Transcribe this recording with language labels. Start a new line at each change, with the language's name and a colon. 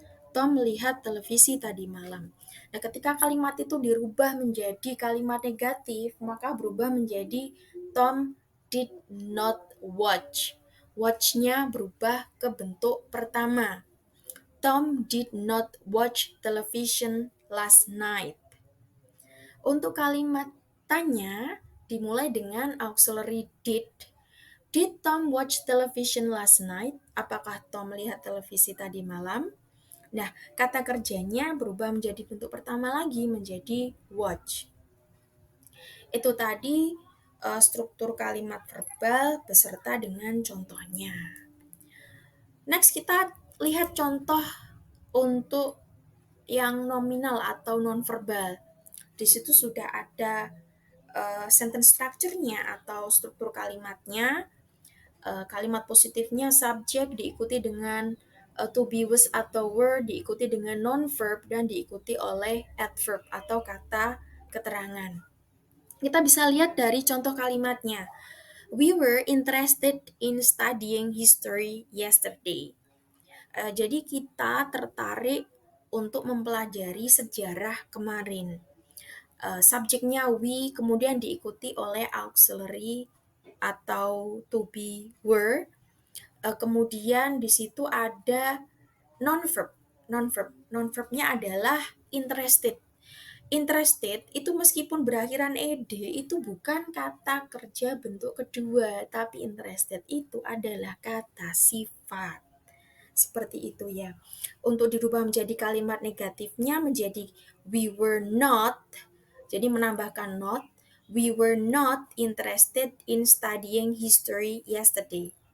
Indonesian: Tom melihat televisi tadi malam. Nah, ketika kalimat itu dirubah menjadi kalimat negatif, maka berubah menjadi
English: Tom did not watch.
Indonesian: Watch-nya berubah ke bentuk pertama.
English: Tom did not watch television last night.
Indonesian: Untuk kalimat tanya dimulai dengan auxiliary did.
English: Did Tom watch television last night?
Indonesian: Apakah Tom melihat televisi tadi malam? Nah, kata kerjanya berubah menjadi bentuk pertama lagi, menjadi watch. Itu tadi struktur kalimat verbal beserta dengan contohnya. Next, kita lihat contoh untuk yang nominal atau non-verbal. Di situ sudah ada sentence structure-nya atau struktur kalimatnya. Kalimat positifnya subjek diikuti dengan to be was atau were, diikuti dengan non-verb, dan diikuti oleh adverb atau kata keterangan. Kita bisa lihat dari contoh kalimatnya.
English: We were interested in studying history yesterday.
Indonesian: Jadi kita tertarik untuk mempelajari sejarah kemarin. Subjeknya we, kemudian diikuti oleh auxiliary atau to be were. Kemudian di situ ada non-verb. Non-verbnya adalah interested. Interested itu meskipun berakhiran ed itu bukan kata kerja bentuk kedua, tapi interested itu adalah kata sifat. Seperti itu ya. Untuk dirubah menjadi kalimat negatifnya menjadi
English: we were not.
Indonesian: Jadi menambahkan not.
English: We were not interested in studying history yesterday.